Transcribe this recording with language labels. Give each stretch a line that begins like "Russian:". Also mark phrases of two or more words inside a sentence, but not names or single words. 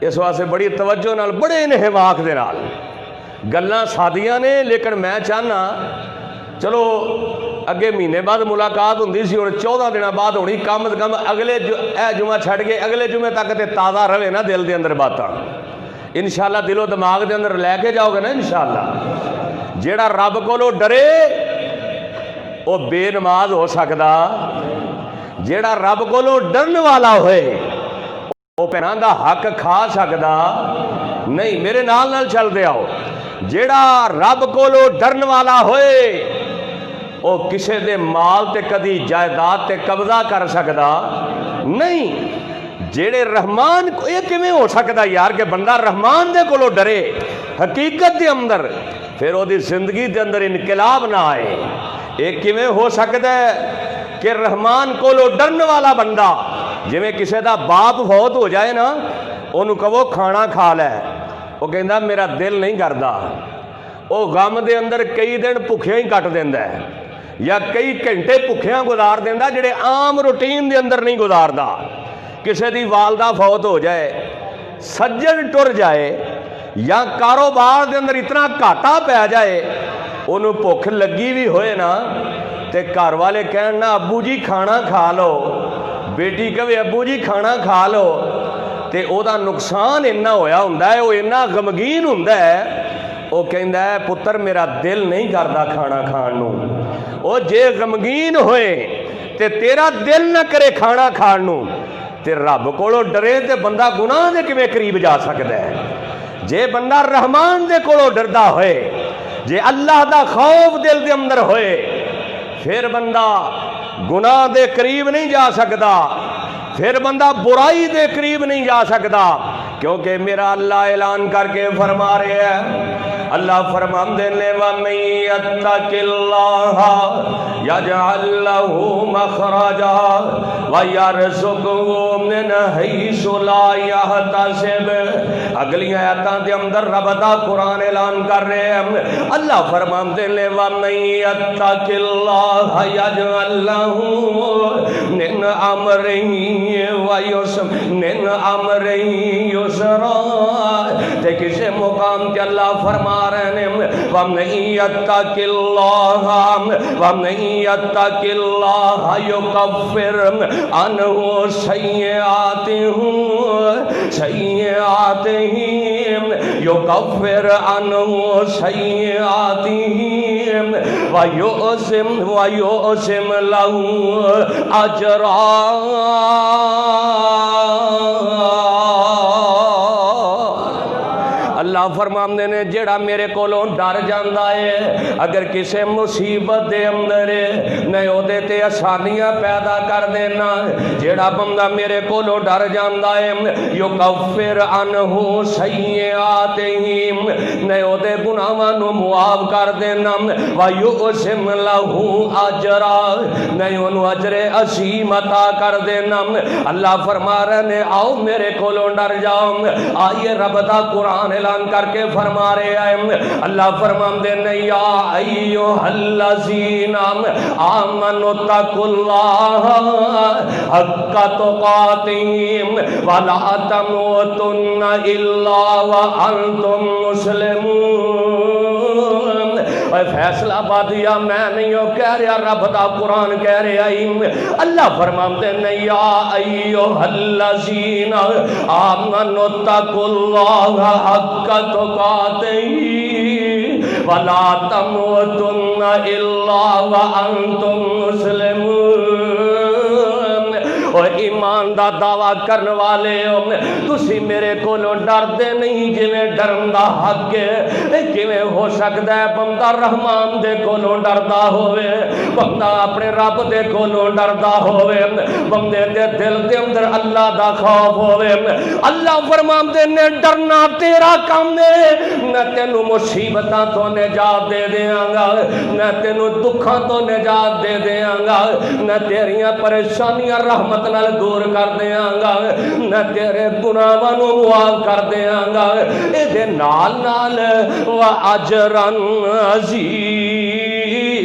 Punjabi: ਇਸ ਵਾਸਤੇ ਬੜੀ ਤਵੱਜੋ ਨਾਲ ਬੜੇ ਨਿਹਵਾਕ ਦੇ ਨਾਲ ਗੱਲਾਂ ਸਾਦੀਆਂ ਨੇ, ਲੇਕਿਨ ਮੈਂ ਚਾਹਨਾ ਚਲੋ ਅੱਗੇ ਮਹੀਨੇ ਬਾਅਦ ਮੁਲਾਕਾਤ ਹੁੰਦੀ ਸੀ, ਹੁਣ 14 ਦਿਨ ਬਾਅਦ ਹੋਣੀ, ਕਮ ਸੇ ਕਮ ਅਗਲੇ ਜੁੰਮਾ ਛੱਡ ਕੇ ਅਗਲੇ ਜੁੰਮੇ ਤੱਕ ਤੇ ਤਾਜ਼ਾ ਰਹੇ ਨਾ ਦਿਲ ਦੇ ਅੰਦਰ ਬਾਤਾਂ। ਇੰਸ਼ਾਅੱਲ੍ਹਾ ਦਿਲੋ ਦਿਮਾਗ ਦੇ ਅੰਦਰ ਲੈਕੇ ਜਾਓਗੇ ਨਾ ਇੰਸ਼ਾਅੱਲ੍ਹਾ। ਜਿਹੜਾ ਰੱਬ ਕੋਲੋਂ ਡਰੇ ਉਹ ਬੇਨਮਾਜ਼ ਹੋ ਸਕਦਾ, ਜਿਹੜਾ ਰੱਬ ਕੋਲੋਂ ਡਰਨ ਵਾਲਾ ਹੋਏ ਉਹ ਭੈਣਾਂ ਦਾ ਹੱਕ ਖਾ ਸਕਦਾ ਨਹੀਂ। ਮੇਰੇ ਨਾਲ ਚੱਲਦੇ ਆਓ। ਜਿਹੜਾ ਰੱਬ ਕੋਲੋਂ ਡਰਨ ਵਾਲਾ ਹੋਏ ਉਹ ਕਿਸੇ ਦੇ ਮਾਲ ਤੇ ਕਦੀ ਜਾਇਦਾਦ ਤੇ ਕਬਜ਼ਾ ਕਰ ਸਕਦਾ ਨਹੀਂ। ਜਿਹੜੇ ਰਹਿਮਾਨ, ਇਹ ਕਿਵੇਂ ਹੋ ਸਕਦਾ ਯਾਰ ਕਿ ਬੰਦਾ ਰਹਿਮਾਨ ਦੇ ਕੋਲੋਂ ਡਰੇ ਹਕੀਕਤ ਦੇ ਅੰਦਰ, ਫਿਰ ਉਹਦੀ ਜ਼ਿੰਦਗੀ ਦੇ ਅੰਦਰ ਇਨਕਲਾਬ ਨਾ ਆਏ? ਇਹ ਕਿਵੇਂ ਹੋ ਸਕਦਾ کہ رحمان کولو ڈرن والا بندہ، جویں کسے دا باپ فوت ہو جائے نا، انہوں کہو کھانا کھا لے، وہ کہندا میرا دل نہیں کردا، وہ غم دے اندر کئی دن بھکھیاں ہی کٹ دیندا ہے، یا کئی گھنٹے بھکھیاں گزار دیندا جڑے عام روٹین دے اندر نہیں گزاردا۔ کسے دی والدہ فوت ہو جائے، سجن ٹر جائے، یا کاروبار دے اندر اتنا گھاٹا پہ جائے، انہوں بھوک لگی بھی ہوئے نا تے گھر والے کہن نا ابو جی کھانا کھا لو، بیٹی کہے ابو جی کھانا کھا لو، تے او دا نقصان اتنا ہویا ہوندا ہے، وہ اتنا غمگین ہوندا ہے، وہ کہندا ہے پتر میرا دل نہیں کردا کھانا کھان نو۔ او جے غمگین ہوئے تے تیرا دل نہ کرے کھانا کھان نو، تے رب کولو ڈرے تے بندہ گناہ دے کیویں قریب جا سکدا ہے؟ جے بندہ رحمان دے کولو ڈردا ہوئے، جے اللہ دا خوف دل دے اندر ہوئے، پھر بندہ گناہ دے قریب نہیں جا سکدا، پھر بندہ برائی دے قریب نہیں جا سکدا، کیونکہ میرا اللہ اعلان کر کے فرما رہے ہیں، اللہ فرماندے نے
Arabic: وَمَن يَتَّقِ اللَّهَ يَجْعَل لَّهُ مَخْرَجًا وَيَرْزُقْهُ مِنْ حَيْثُ لَا يَحْتَسِبُ۔
Punjabi: اگلی آیاتاں دے اندر رب دا قرآن اعلان کر رہے ہیں، اللہ فرماندے نے
Arabic: وَمَن يَتَّقِ اللَّهَ يَجْعَل لَّهُ مِنْ أَمْرِهِ يُسْرًا۔
Punjabi: تے کسے مقام تے اللہ فرما رہے ہیں
Arabic: وَمَن يَتَّقِ اللَّهَ يُكَفِّرْ عَنْهُ سَيِّئَاتِهِ وَيُعْظِمْ لَهُ أَجْرًا۔
Punjabi: اللہ فرماندے نے جڑا میرے کولوں ڈر جاندا ہے، اگر کسے مصیبت دے اندر میں او دے تے آسانیاں پیدا کر دینا، جڑا بندہ میرے کولوں ڈر جاندا ہے،
Arabic: یکفر عنہ سیئاتہ،
Punjabi: میں او دے گناہاں نو معاف کر دینا،
Arabic: ویعظم لہ اجرا،
Punjabi: میں انہوں اجر عظیم عطا کر دینا۔ اللہ فرما رہے نے آؤ میرے کولوں ڈر جاؤ۔ آئیے رب دا قرآن اعلان کر کے فرما رہے ہیں، اللہ فرماندے نے
Arabic: یا ایھا الذین آمنوا اتقوا اللہ حق تقاتہ ولا تموتن الا وانتم مسلمون۔
Punjabi: اے فیصلہ بادیا میں نہیں ہو کہہ رہا، رب دا قرآن کہہ رہا ہے، اللہ فرماندے نے
Arabic: یا ایھا الذین آمنوا اتقوا اللہ حق تقاتہ ولا تموتن الا وانتم مسلمون۔
Punjabi: اور ایمان دا دعویٰ کرنے والے ہو، تسی میرے کولوں ڈر دے نہیں جویں ڈرن دا حق ہے۔ کیویں ہو سکدا ہے بندہ رحمان دے کولوں ڈردا ہوئے، بندہ اپنے رب دے کولوں ڈردا ہوئے، بندے دے دل دے اندر اللہ دا خوف ہوئے۔ اللہ فرماندے نے ڈرنا تیرا کام ہے، میں تینوں مصیبتاں تو نجات دے دیاں گا، میں تینوں دکھاں تو نجات دے دیاں گا، میں تیریاں پریشانیاں رحمت نال دور کر دیاں گا، میں تیرے گناہاں نو معاف کر دیاں گا، اے دے نال نال
Arabic: وَأَجْرًا عَظِيمًا۔